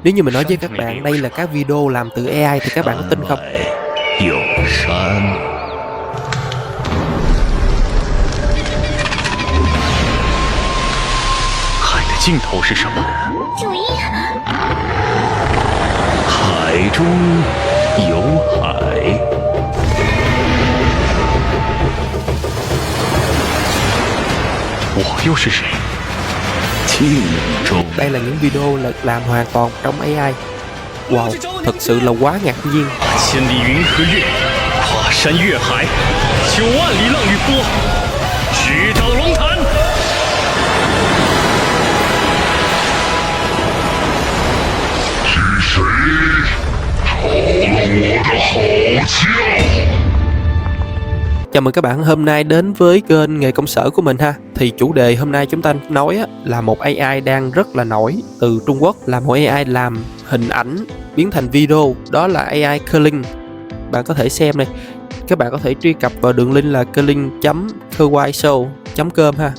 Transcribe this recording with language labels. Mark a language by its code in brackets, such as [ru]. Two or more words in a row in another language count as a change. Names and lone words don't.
[vi] Nếu như mình nói với các bạn đây là các video làm từ AI thì các bạn có tin không? [zh] 有山，海的尽头是什么？九一，海中有海。我又是谁？镜中 [vi] Đây là những video làm hoàn toàn trong AI. Wow, thật sự là quá ngạc nhiên. [zh] 千里云和月，跨山越海，9万里浪与波，直捣龙潭。是谁吵了我的好觉？ [vi] Chào mừng các bạn hôm nay đến với kênh Nghề Công Sở của mình ha. Thì chủ đề hôm nay chúng ta nói là một AI đang rất là nổi từ Trung Quốc, là một AI làm hình ảnh biến thành video, đó là AI Kerling. Bạn có thể xem này, các bạn có thể truy cập vào đường link là kerling.kyshow.com ha.